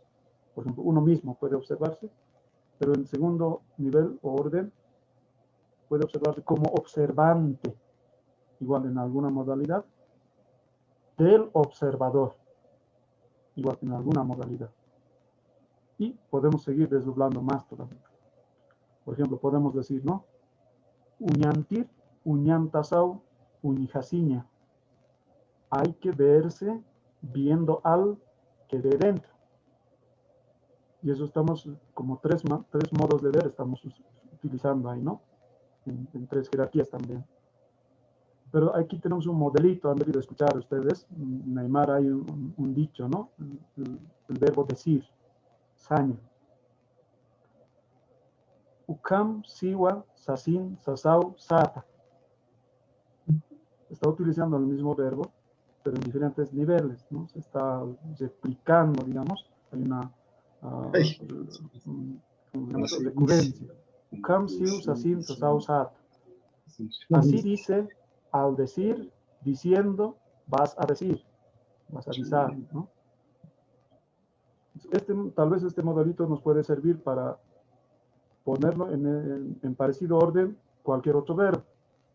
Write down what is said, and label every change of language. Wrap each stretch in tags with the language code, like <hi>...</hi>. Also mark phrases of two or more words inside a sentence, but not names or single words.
<es>Por ejemplo, uno mismo puede observarse, pero en segundo nivel o orden puede observarse como observante, igual en alguna modalidad, del observador, igual en alguna modalidad. Y podemos seguir desdoblando más todavía. Por ejemplo, podemos decir, ¿no?</es> <ay>Uñantir, uñantasau, uñijasiña.</ay> <es>Hay que verse viendo al que ve dentro. Y eso estamos, como tres modos de ver estamos utilizando ahí, ¿no? En tres jerarquías también. Pero aquí tenemos un modelito, han debido escuchar ustedes. En Aymara hay un dicho, ¿no? El verbo decir, saña.</es> <ay>Ukam, siwa, sasin, sasau, sata.</ay> <es>Está utilizando el mismo verbo, pero en diferentes niveles, ¿no? Se está replicando, digamos. Hay una recurrencia.</es> <ay>Ukam, siu, sasin, sasau, sata.</ay> <es>Así dice, al decir, diciendo, vas a decir, vas a avisar, ¿no? Tal vez este modelito nos puede servir para ponerlo en parecido orden cualquier otro verbo.</es>